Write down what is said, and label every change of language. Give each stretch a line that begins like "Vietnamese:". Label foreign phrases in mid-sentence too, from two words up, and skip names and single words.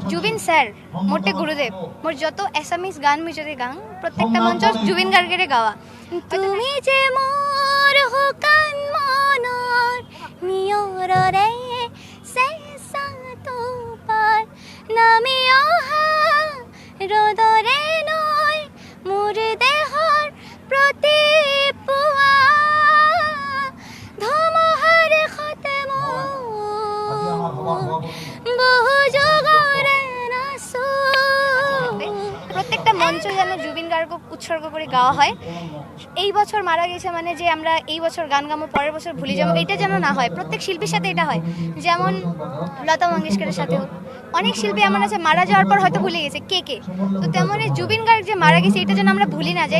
Bangla: জুবিন স্যার মোটে গুরুদেব মোর যত এসামিজ গান মুই যদি গাং প্রত্যেকটা মঞ্চ জুবিন গার্গের গাওয়া।
Assamese: তুমি যে মোর হুকান মনৰ নিয়ৰৰে চেঁচা তোপাৰ নামি অহা ৰ'দৰে নৈ মোৰ দেহৰ প্ৰতি পুৱা ধুমুহাৰ সতে বহু যুগৰে নাচো।
Bangla: প্রত্যেকটা মঞ্চ যেন জুবিন গার্গ উৎসর্গ করে গাওয়া হয়। এই বছর মারা গেছে মানে যে আমরা এই বছর গান গামো পরের বছর ভুলে যাবো, এটা যেন না হয়। প্রত্যেক শিল্পীর সাথে এটা হয়, যেমন লতা মঙ্গেশকরের সাথেও অনেক শিল্পী এমন আছে মারা যাওয়ার পর হয়তো ভুলে গেছে কে কে, তো তেমনই জুবিন গার্গ যে মারা গেছে এটা যেন আমরা ভুলি না যাই।